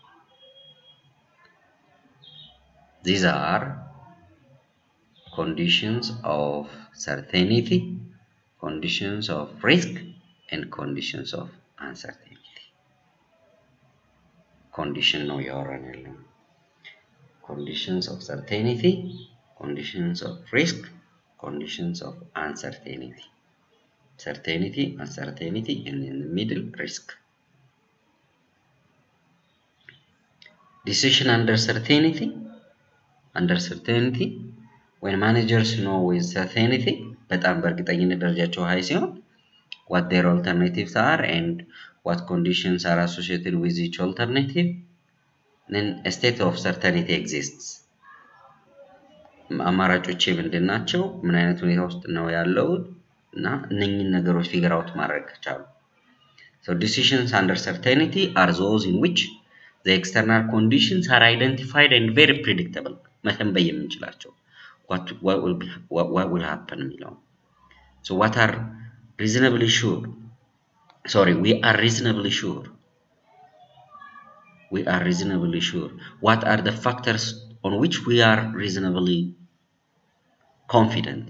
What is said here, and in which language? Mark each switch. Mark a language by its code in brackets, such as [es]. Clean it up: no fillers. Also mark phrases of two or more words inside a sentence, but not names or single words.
[en] These are conditions of certainty, conditions of risk, and conditions of uncertainty. Condition [am] ነው ያወራነው። [en] Conditions of certainty, conditions of risk, conditions of uncertainty. Certainty, uncertainty, and in the middle, risk. Decision under certainty, when managers know with certainty, [am] በጣም በእርግጠኝነት ደረጃቸው high ሲሆን, [en] what their alternatives are and what conditions are associated with each alternative, then a state of certainty exists. [am] አማራጮቼ ምንድን ናቸው? ምን አይነት ሁኔታ ውስጥ ነው ያለሁት? እና እነኚህን ነገሮች [en] figure out [am] ማድረግ ከቻሉ [en] So decisions under certainty are those in which the external conditions are identified and very predictable. [am] መተንበይ የምንችላቸው [en] what will happen የሚለው So what are reasonably sure? Sorry, we are reasonably sure. We are reasonably sure. What are the factors on which we are reasonably confident?